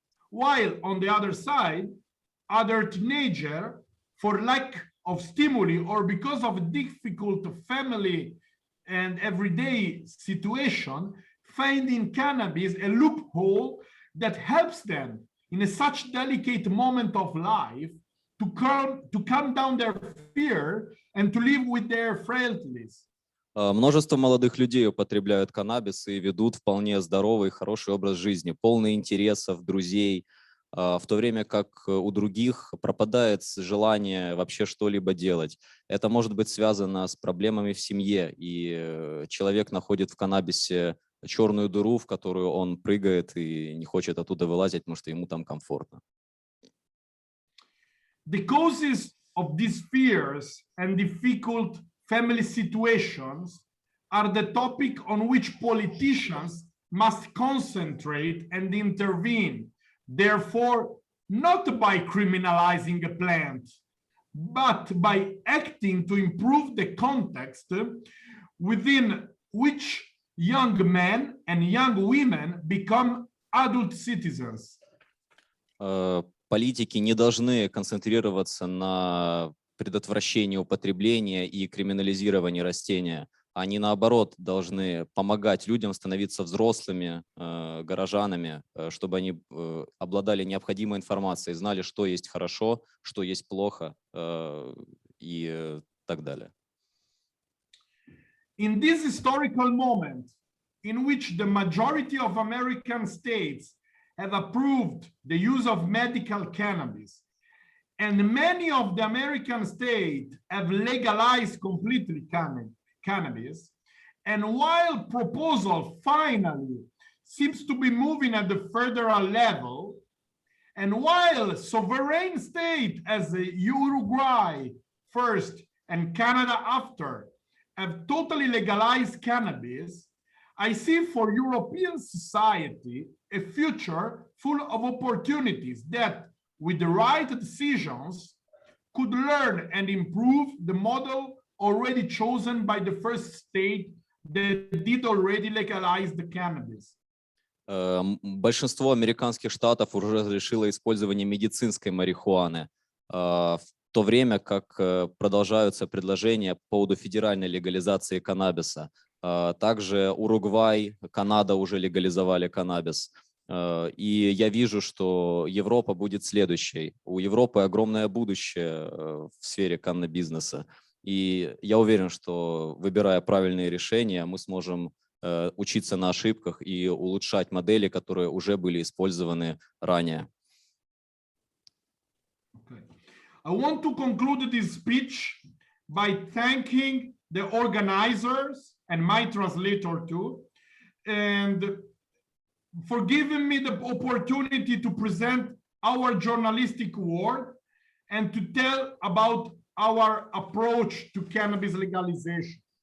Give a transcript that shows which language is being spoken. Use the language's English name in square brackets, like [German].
[English] While on the other side, other teenagers, for lack of stimuli or because of difficult family and everyday situation, find in cannabis a loophole that helps them in such delicate moment of life to calm down their fear and to live with their frailties. [Russian] Множество молодых людей употребляют каннабис и ведут вполне здоровый, хороший образ жизни, полный интересов, друзей, в то время как у других пропадает желание вообще что-либо делать. Это может быть связано с проблемами в семье, и человек находит в каннабисе черную дыру, в которую он прыгает и не хочет оттуда вылазить, потому что ему там комфортно. [English] The causes of these fears and difficult family situations are the topic on which politicians must concentrate and intervene. Therefore, not by criminalizing a plant, but by acting to improve the context within which young men and young women become adult citizens. [Russian] Политики не должны концентрироваться на предотвращении употребления и криминализировании растения. Они, наоборот, должны помогать людям становиться взрослыми горожанами, чтобы они обладали необходимой информацией, знали, что есть хорошо, что есть плохо и так далее. [English] In this historical moment, in which the majority of American states have approved the use of medical cannabis, and many of the American states have legalized completely cannabis, and while proposal finally seems to be moving at the federal level, and while sovereign states as Uruguay first and Canada after have totally legalized cannabis, I see for European society a future full of opportunities that, with the right decisions, could learn and improve the model already chosen by the first state that did already legalize the cannabis. [Russian] Большинство американских штатов уже разрешило использование медицинской марихуаны, в то время как продолжаются предложения по поводу федеральной легализации каннабиса. Также Уругвай, Канада уже легализовали каннабис. И я вижу, что Европа будет следующей. У Европы огромное будущее в сфере каннабизнеса. И я уверен, что, выбирая правильные решения, мы сможем учиться на ошибках и улучшать модели, которые уже были использованы ранее. [English] Okay. I want to conclude this speech by thanking the organizers and my translator too, and for giving me the opportunity to present our journalistic work and to tell about our approach to cannabis legalization.